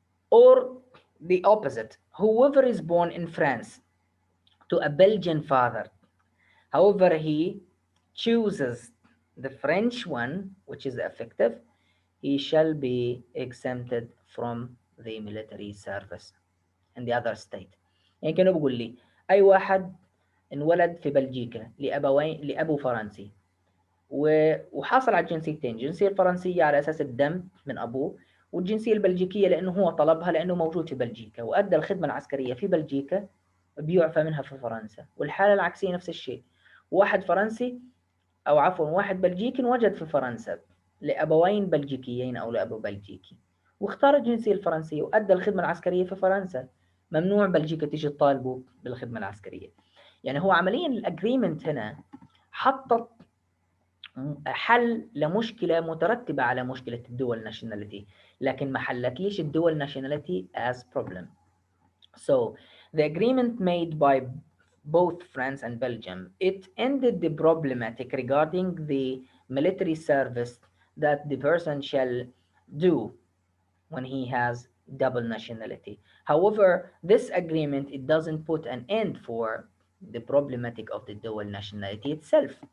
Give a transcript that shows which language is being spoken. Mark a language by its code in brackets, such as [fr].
[en] Or the opposite. Whoever is born in France to a Belgian father, however, he chooses the French one, which is effective, he shall be exempted from the military service in the other state. [ar] يعني كانوا بيقول لي أي واحد انولد في بلجيكا لأبو فرنسي وحاصل على الجنسيتين، الجنسية الفرنسية على أساس الدم من أبوه، والجنسية البلجيكية لأنه هو طلبها لأنه موجود في بلجيكا وأدى الخدمة العسكرية في بلجيكا، بيعفى منها في فرنسا. والحالة العكسية نفس الشيء، واحد فرنسي أو عفوا واحد بلجيكي وجد في فرنسا لأبوين بلجيكيين أو لأبو بلجيكي واختار الجنسية الفرنسية وأدى الخدمة العسكرية في فرنسا، ممنوع بلجيكا تيجي تطالبه بالخدمة العسكرية. يعني هو عمليا الأجريمنت هنا حطت حل لمشكلة مترتبة على مشكلة [en] الدول ناشوناليتي، [ar] لكن ما حلتليش الدول ناشوناليتي [en] as problem. So the agreement made by both France and Belgium, it ended the problematic regarding the military service that the person shall do when he has double nationality. However, this agreement, it doesn't put an end for the problematic of the dual nationality itself.